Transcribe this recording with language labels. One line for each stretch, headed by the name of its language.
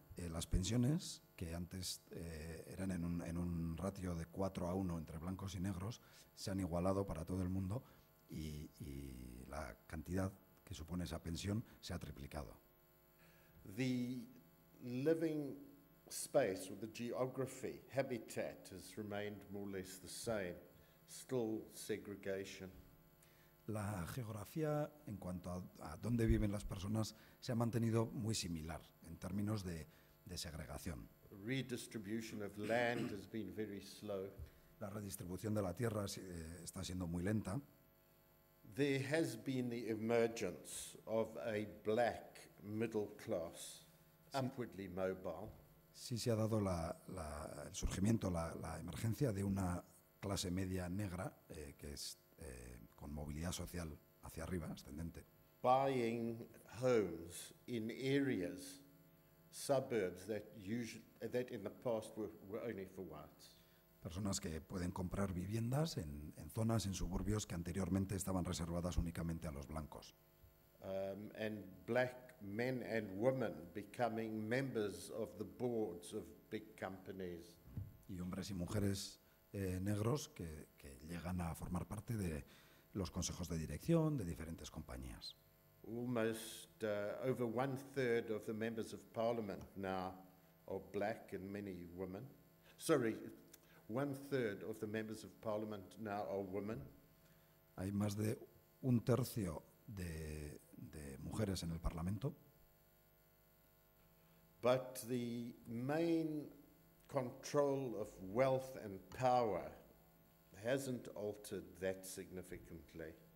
Spanish: Las pensiones, que antes eran en un ratio de 4:1 entre blancos y negros, se han igualado para todo el mundo y la cantidad que supone esa pensión se ha triplicado.
English: The living space, or the geography, habitat, has remained more or less the same, still segregation.
Spanish: La geografía en cuanto a dónde viven las personas se ha mantenido muy similar en términos de segregación.
English: Redistribution of land has been very slow.
Spanish: La redistribución de la tierra está siendo muy lenta.
English: There has been the emergence of a black middle class, upwardly mobile.
Spanish: Sí se ha dado el surgimiento, la emergencia de una clase media negra que es con movilidad social hacia arriba, ascendente.
English: Buying homes in areas, suburbs that in the past were only for whites.
Spanish: Personas que pueden comprar viviendas en zonas, en suburbios que anteriormente estaban reservadas únicamente a los blancos.
English: And black men and women becoming members of the boards of big companies.
Spanish: Y hombres y mujeres negros que llegan a formar parte de los consejos de dirección de diferentes compañías.
English: Almost over 1/3 of the members of parliament now are black, and many women. Sorry, 1/3 of the members of parliament now are women.
Spanish: Hay más de 1/3 de mujeres en el Parlamento.
English: But the main control of wealth and power hasn't altered that significantly.